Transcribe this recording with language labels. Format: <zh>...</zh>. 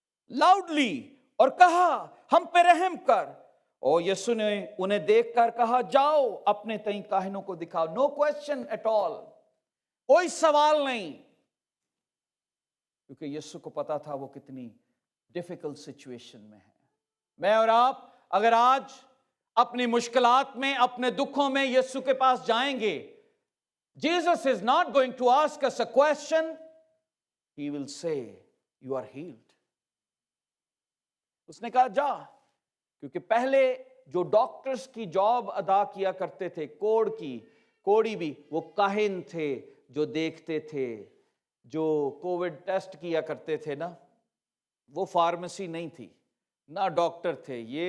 <ur>Loudly اور کہا ہم پہ رحم کر، اور یسوع نے انہیں دیکھ کر کہا جاؤ اپنے تئیں کاہنوں کو دکھاؤ۔</ur> <en>no question at all,</en> <ur>کوئی سوال نہیں، کیونکہ یسوع کو پتا تھا وہ کتنی ڈیفیکلٹ سچویشن میں ہے۔ میں اور آپ اگر آج اپنی مشکلات میں, اپنے دکھوں میں یسوع کے پاس جائیں گے,</ur> <en>Jesus is not going to ask us a question. He will say, you are healed.</en> <ur>اس نے کہا جا, کیونکہ پہلے جو ڈاکٹرز کی جاب ادا کیا کرتے تھے, کوڑی بھی, وہ کاہن تھے جو دیکھتے تھے, جو کووڈ ٹیسٹ کیا کرتے تھے نا, وہ فارمیسی نہیں تھی, نہ ڈاکٹر تھے.</ur>